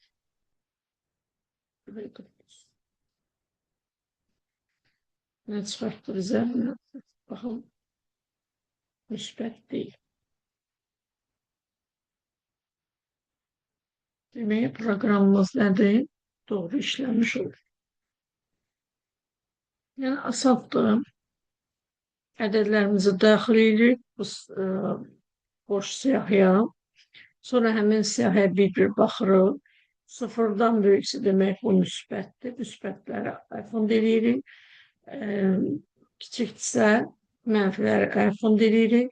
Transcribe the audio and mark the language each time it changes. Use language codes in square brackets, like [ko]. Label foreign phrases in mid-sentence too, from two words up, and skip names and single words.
[tr] Bir de 9. Ne çıkarttı bize? Bakalım. Müsbet değil. Demek programımız nedir? Doğru işlenmiş olur. Yani asaltım. [az] Ədədlərimizi daxil edirik bu boş siyahıya. Sonra həmin siyahıya bir-bir baxırıq. Sıfırdan böyüksə demək bu müsbətdir. Müsbətləri fond edirik. Kiçikdirsə mənfiləri fond edirik.